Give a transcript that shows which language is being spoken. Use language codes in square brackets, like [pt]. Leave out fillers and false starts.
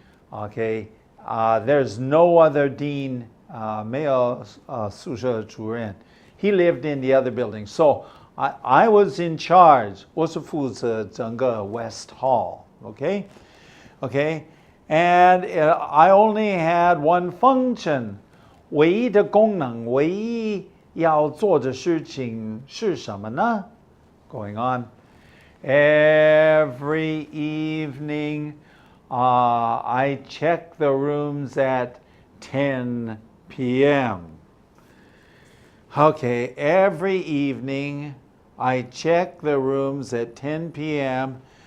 [en] Okay, there's no other dean, [zh] 没有宿舍主任. [en] He lived in the other building. So I was in charge. [zh] 我是负责整个 West Hall. [en] Okay? Okay? And I only had one function. [zh] 唯一的功能, 唯一要做的事情是什么呢? [en] Going on. Every evening, I check the rooms at 10 p.m. Okay, every evening, I check the rooms at 10 p.m.